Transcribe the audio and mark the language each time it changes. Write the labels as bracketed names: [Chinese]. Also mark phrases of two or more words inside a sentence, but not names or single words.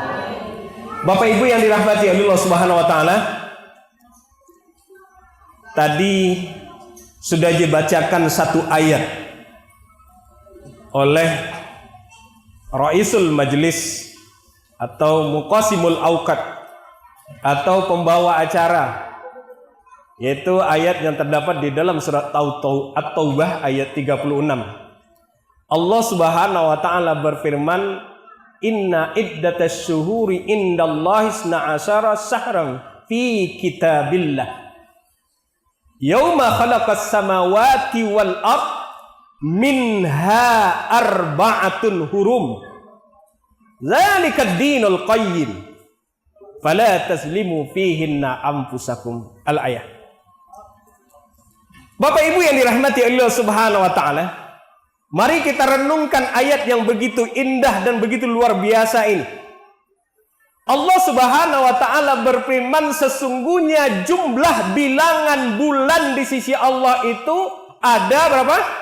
[Indonesian] Bapak Ibu yang dirahmati Allah [Arabic] سبحانه وتعالى, [Indonesian] tadi sudah dibacakan satu ayat oleh [Arabic] رئيس المجلس [Indonesian] atau [Arabic] مقسم الأوقات [Indonesian] atau pembawa acara, yaitu ayat yang terdapat di dalam surat At-Taubah ayat 36. Allah [Arabic] سبحانه وتعالى [Indonesian] berfirman, [Arabic] "إن عدة الشهور عند الله 12 شهرا في كتاب الله يوم خلق السماوات والأرض منها أربعة حرم ذلك الدين القيم فلا تظلموا فيهن أنفسكم." [Indonesian] Al-ayat. Bapak Ibu yang dirahmati Allah [Arabic] سبحانه وتعالى, [Indonesian] mari kita renungkan ayat yang begitu indah dan begitu luar biasa ini. Allah [Arabic] سبحانه وتعالى [Indonesian] berfirman, sesungguhnya jumlah bilangan bulan di sisi Allah itu ada berapa?